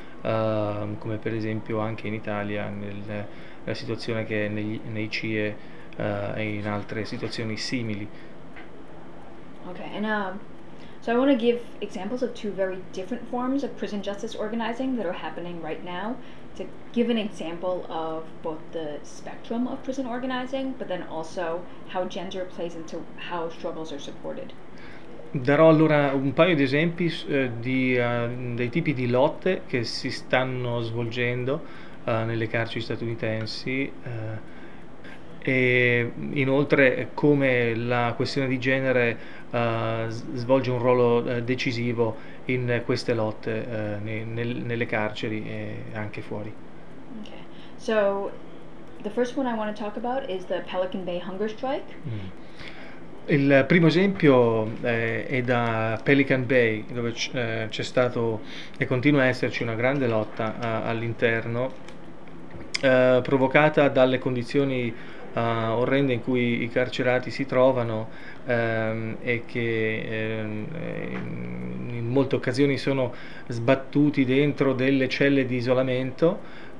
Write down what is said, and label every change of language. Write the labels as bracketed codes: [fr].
[it] Come per esempio anche in Italia, nella situazione che è nei CIE e in altre situazioni simili. [en] Okay, and so I want to give examples of two very different forms of prison justice organizing that are happening right now to give an example of both the spectrum of prison organizing, but then also how gender plays into how struggles are supported. [it] Darò allora un paio di esempi dei tipi di lotte che si stanno svolgendo nelle carceri statunitensi e inoltre come la questione di genere svolge un ruolo decisivo in queste lotte nelle carceri e anche fuori. [en] So, the first one I want to talk about is the Pelican Bay hunger strike. [it] Il primo esempio è da Pelican Bay, dove c'è stato e continua a esserci una grande lotta all'interno, provocata dalle condizioni orrende in cui i carcerati si trovano e che in molte occasioni sono sbattuti dentro delle celle di isolamento.